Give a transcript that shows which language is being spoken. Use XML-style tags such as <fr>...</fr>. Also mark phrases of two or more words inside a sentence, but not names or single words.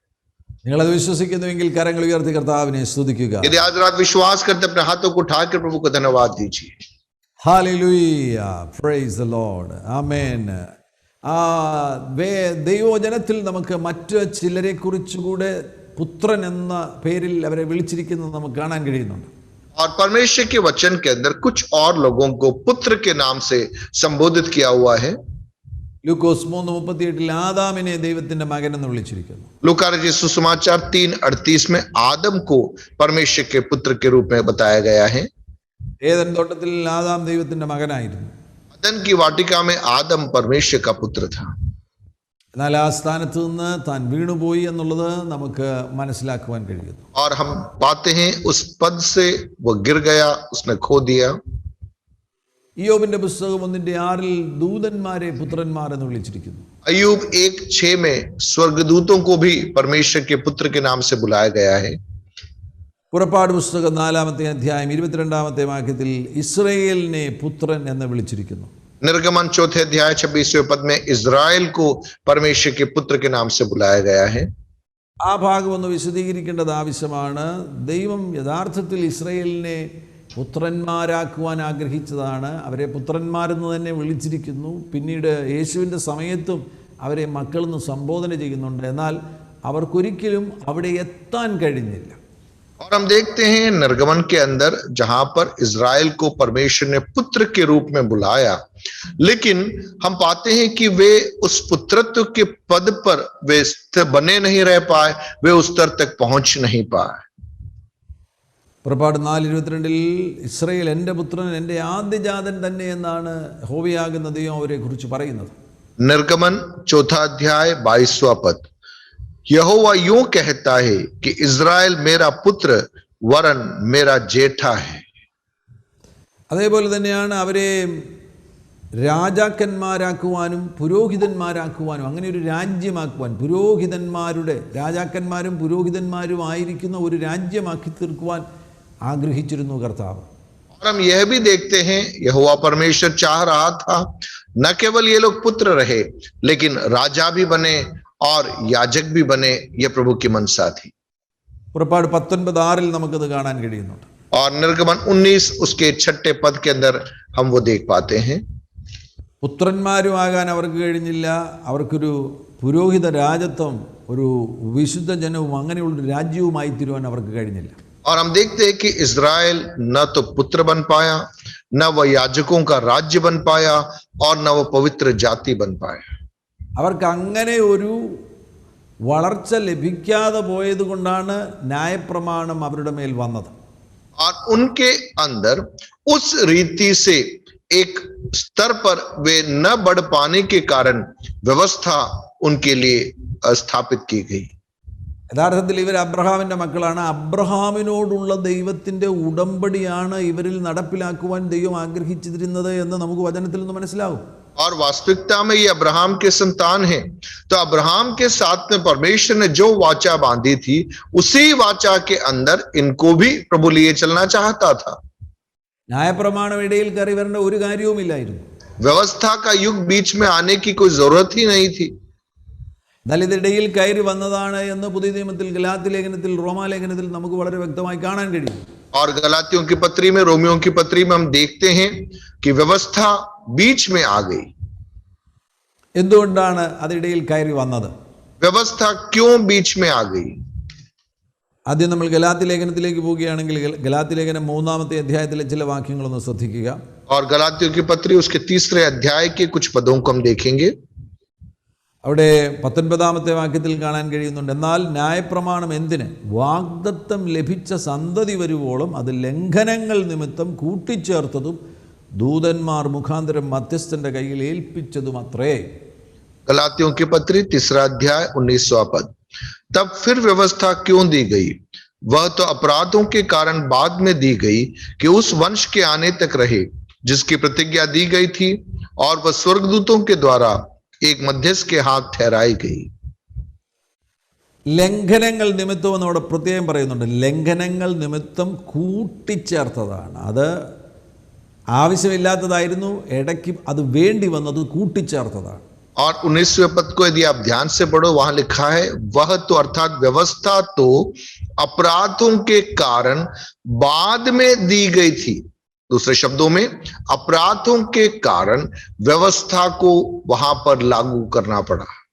<ml>നിങ്ങളത് വിശ്വസിക്കുന്നുവെങ്കിൽ കരങ്ങൾ ഉയർത്തി കർത്താവിനെ സ്തുതിക്കുക.</ml> <hi>यदि आज रात विश्वास करते अपने हाथों को उठाकर प्रभु को धन्यवाद दीजिए। ഹല്ലേലൂയ,</hi> <en>praise the Lord,</en> <hi>ആമേൻ.</hi> <ml>ദൈവവചനത്തിൽ നമുക്ക് മറ്റ് ചിലരെ കുറിച്ചുകൂടെ പുത്രൻ എന്ന പേരിൽ അവരെ വിളിച്ചിരിക്കുന്നത് നമുക്ക് കാണാൻ കഴിയുന്നുണ്ട്.</ml> <hi>और परमेश्वर के वचन के अंदर कुछ और लोगों को पुत्र के नाम से संबोधित किया हुआ है।</hi> <ml>ലൂക്കോസ് 3:38 ആദാമിനെ ദൈവത്തിന്റെ മകൻ എന്ന് വിളിച്ചിരിക്കുന്നു.</ml> <hi>लूका रचित सुसमाचार 3:38 में आदम को परमेश्वर के पुत्र के रूप में बताया गया है।</hi> <ml>ഏദൻ തോട്ടത്തിൽ ആദാം ദൈവത്തിന്റെ മകനായിരുന്നു.</ml> <hi>अदन की वाटिका में आदम परमेश्वर का पुत्र था।</hi> <ml>എന്നാൽ ആ സ്ഥാനത്ത് നിന്ന് താൻ വീണുപോയി എന്നുള്ളത് നമുക്ക് മനസ്സിലാക്കുവാൻ കഴിയുന്നു.</ml> <hi>और हम पाते हैं उस पद से वो गिर गया, उसने खो दिया।</hi> <ml>ഇയ്യോബിന്റെ പുസ്തകം 1:6 ദൂതന്മാരെ പുത്രന്മാർ എന്ന് വിളിച്ചിരിക്കുന്നു.</ml> <hi>अय्यूब 1:6 में स्वर्गदूतों को भी परमेश्वर के पुत्र के नाम से बुलाया गया है।</hi> <ml>പുറപ്പാട് പുസ്തകം 4-ാമത്തെ അധ്യായം 22-ാമത്തെ വാക്യത്തിൽ ഇസ്രായേലിനെ പുത്രൻ എന്ന് വിളിച്ചിരിക്കുന്നു.</ml> <hi>निर्गमन 4 अध्याय 26वें पद में इज़राइल को परमेश्वर के पुत्र के नाम से बुलाया गया है।</hi> <ml>ആ ഭാഗം ഒന്ന് വിശദീകരിക്കേണ്ടത് ആവശ്യമാണ്. ദൈവം യഥാർത്ഥത്തിൽ ഇസ്രായേലിനെ പുത്രന്മാരാക്കുവാൻ ആഗ്രഹിച്ചതാണ്. അവരെ പുത്രന്മാരെന്ന് തന്നെ വിളിച്ചിരിക്കുന്നു. പിന്നീട് യേശുവിൻ്റെ സമയത്തും അവരെ മക്കളെന്ന് സംബോധന ചെയ്യുന്നുണ്ട്. എന്നാൽ അവർക്കൊരിക്കലും അവിടെ എത്താൻ കഴിഞ്ഞില്ല.</ml> <hi>और हम देखते हैं निर्गमन के अंदर जहां पर इज़राइल को परमेश्वर ने पुत्र के रूप में बुलाया, लेकिन हम पाते हैं कि वे उस पुत्रत्व के पद पर वे बने नहीं रह पाए, वे उस स्तर तक पहुंच नहीं पाए।</hi> <ml>പുറപ്പാട് 4:22 ഇസ്രായേൽ എൻ്റെ പുത്രൻ, എൻ്റെ ആദ്യജാതൻ തന്നെ എന്നാണ് യഹോവയാകുന്ന ദൈവം അവരെ കുറിച്ച് പറയുന്നത്.</ml> <hi>निर्गमन 4 अध्याय 22वां पद, यहोवा यूं कहता है कि इज़राइल मेरा पुत्र वरन मेरा जेठा है।</hi> <ml>അതേപോലെ തന്നെയാണ് അവരെ രാജാക്കന്മാരാക്കുവാനും പുരോഹിതന്മാരാക്കുവാനും, അങ്ങനെ ഒരു രാജ്യമാക്കുവാൻ, പുരോഹിതന്മാരുടെ രാജാക്കന്മാരും പുരോഹിതന്മാരും ആയിരിക്കുന്ന ഒരു രാജ്യമാക്കി തീർക്കുവാൻ ആഗ്രഹിച്ചിരുന്നു കർത്താവ്.</ml> <hi>और हम यह भी देखते हैं यहोवा परमेश्वर चाह रहा था न केवल ये लोग पुत्र रहे लेकिन राजा भी बने और याजक भी बने। यह प्रभु की मनसा थी।</hi> <ml>പുറപ്പാട് 19:6 നമുക്കത് കാണാൻ കഴിയുന്നുണ്ട്.</ml> <hi>और निर्गमन 19 उसके 6 पद के अंदर हम वो देख पाते हैं।</hi> <ml>പുത്രന്മാരും ആകാൻ അവർക്ക് കഴിഞ്ഞില്ല. അവർക്കൊരു പുരോഹിത രാജത്വം, ഒരു വിശുദ്ധ ജനവും അങ്ങനെയുള്ളൊരു രാജ്യവുമായി തീരുവാൻ അവർക്ക് കഴിഞ്ഞില്ല.</ml> <hi>और हम देखते हैं कि इज़राइल न तो पुत्र बन पाया, न वह याजकों का राज्य बन पाया और न वह पवित्र जाति बन पाया।</hi> <ml>അവർക്ക് അങ്ങനെ ഒരു വളർച്ച ലഭിക്കാതെ പോയത് കൊണ്ടാണ് ന്യായപ്രമാണം അവരുടെ മേൽ വന്നത്.</ml> <hi>और उनके अंदर उस रीति से एक स्तर पर वे न बढ़ पाने के कारण व्यवस्था उनके लिए स्थापित की गई।</hi> <ml>യഥാർത്ഥത്തിൽ ഇവർ അബ്രഹാമിൻ്റെ മക്കളാണ്. അബ്രഹാമിനോടുള്ള ദൈവത്തിൻ്റെ ഉടമ്പടിയാണ് ഇവരിൽ നടപ്പിലാക്കുവാൻ ദൈവം ആഗ്രഹിച്ചിരുന്നത് എന്ന് നമുക്ക് വചനത്തിൽ നിന്ന് മനസ്സിലാവും.</ml> <hi>और वास्तविकता में ये अब्राहम के संतान हैं। तो अब्राहम के साथ में परमेश्वर ने जो वाचा बांधी थी, उसी वाचा के अंदर इनको भी प्रभु लिए चलना चाहता था।</hi> <ml>ന്യായപ്രമാണം ഇടയിൽ കയറി വരേണ്ട ഒരു കാര്യവുമില്ലായിരുന്നു.</ml> <hi>व्यवस्था का युग बीच में आने की कोई जरूरत ही नहीं थी।</hi> <ml>എന്നാൽ ഇതിടയിൽ കയറി വന്നതാണ് എന്ന് പുതിയ നിയമത്തിൽ ഗലാത്യ ലേഖനത്തിൽ റോമാലേഖനത്തിൽ നമുക്ക് വളരെ വ്യക്തമായി കാണാൻ കഴിയും.</ml> <hi>और गलातियों की पत्री में, रोमियों की पत्री में हम देखते हैं कि व्यवस्था बीच में आ गई।</hi> <ml>എന്തുകൊണ്ടാണ് അതിടയിൽ കയറി വന്നത്?</ml> <hi>व्यवस्था क्यों बीच में आ गई?</hi> <ml>ആദ്യം നമ്മൾ ഗലാത്യ ലേഖനത്തിലേക്ക് പോവുകയാണെങ്കിൽ ഗലാത്യ ലേഖനം 3-ാമത്തെ അധ്യായത്തിലെ ചില വാക്യങ്ങളൊന്ന് ശ്രദ്ധിക്കുക.</ml> <hi>और गलातियों की पत्री उसके 3 अध्याय के कुछ पदों को हम देखेंगे।</hi> <ml>അവിടെ 19-ാമത്തെ വാക്യത്തിൽ കാണാൻ കഴിയുന്നുണ്ട്, എന്നാൽ ന്യായപ്രമാണം എന്തിന്? വാഗ്ദത്തം ലഭിച്ച സന്തതി വരുവോളം അത് ലംഘനങ്ങൾ നിമിത്തം കൂട്ടിച്ചേർത്തതും ദൂതന്മാർ മുഖാന്തരം മധ്യസ്ഥന്റെ കയ്യിൽ ഏൽപ്പിച്ചതും അത്രേ.</ml> <hi>गलातियों की पत्री 3 अध्याय 19वां पद। तब फिर व्यवस्था क्यों दी गई? वह तो अपराधों के कारण बाद में दी गई कि उस वंश के आने तक रहे जिसकी प्रतिज्ञा दी गई थी, और वह स्वर्गदूतों के द्वारा एक मध्यस्थ के हाथ ठहराई गई।</hi> <ml>ലംഘനങ്ങൾ നിമിത്തം എന്നവിടെ പ്രത്യേകം പറയുന്നുണ്ട്. ലംഘനങ്ങൾ നിമിത്തം കൂട്ടിച്ചേർത്തതാണ്. അത് ആവശ്യമില്ലാത്തതായിരുന്നു, ഇടയ്ക്ക് അത് വേണ്ടി വന്നത് കൂട്ടിച്ചേർത്തതാണ്.</ml> <hi>और 19वें पद को यदि आप ध्यान से पढ़ो, वहां लिखा है वह तो अर्थात व्यवस्था तो अपराधों के कारण बाद में दी गई थी। दूसरे शब्दों में अपराधों के कारण व्यवस्था को वहां पर लागू करना पड़ा।</hi>